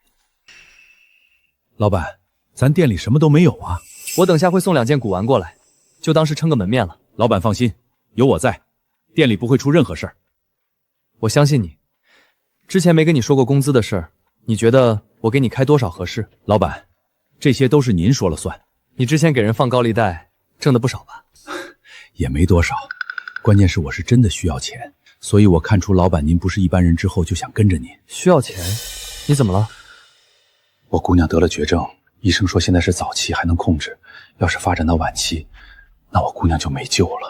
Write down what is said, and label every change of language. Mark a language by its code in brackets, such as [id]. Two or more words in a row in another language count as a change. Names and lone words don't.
[zh] 老闆，咱店裡什麼都沒有啊。我等下會送2件古玩過來，就當是撐個門面了。老闆放心，有我在，店裡不會出任何事兒。我相信你。之前沒跟你說過工資的事兒，你覺得我給你開多少合適？老闆，這些都是您說了算。你之前給人放高利貸，掙得不少吧？也沒多少，關鍵是我是真的需要錢，所以我看出老闆您不是一般人之後就想跟着您。需要錢？你怎麼了？我姑娘得了絕症，醫生說現在是早期還能控制，要是發展到晚期，那我姑娘就沒救了。